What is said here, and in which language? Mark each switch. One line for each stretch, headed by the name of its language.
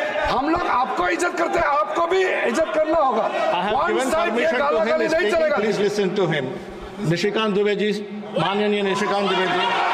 Hindi: हम लोग आपको इज्जत करते हैं, आपको भी इज्जत करना होगा।
English: I have given permission to him to speak. Please listen to hhim.
Hindi: Nishikant Dubey ji, माननीय निशिकांत दुबे जी।